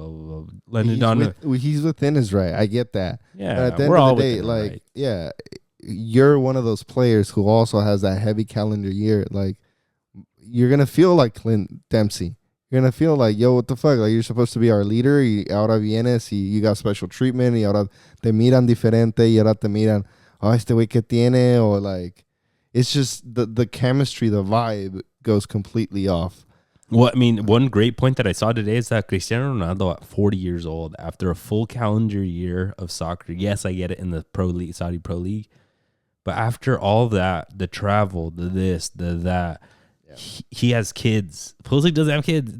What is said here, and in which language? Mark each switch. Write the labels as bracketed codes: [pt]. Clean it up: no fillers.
[en] Blah, blah, blah. He's within his right. I get that. Yeah, but at the end of the day, like, right. Yeah, you're one of those players who also has that heavy calendar year. Like, you're gonna feel like Clint Dempsey. You're going to feel like, yo, what the fuck? Like, you're supposed to be our leader. [es] Y ahora vienes y [en] you got special treatment. [es] Y ahora te miran diferente. Y ahora te miran, oh, este güey que tiene. [en] Or like, it's just the chemistry, the vibe goes completely off. Well, I mean, one great point that I saw today is that Cristiano Ronaldo at 40 years old, after a full calendar year of soccer, yes, I get it in the Pro League, Saudi Pro League. But after all that, the travel, the this, the that, he has kids. Pulisic doesn't have kids.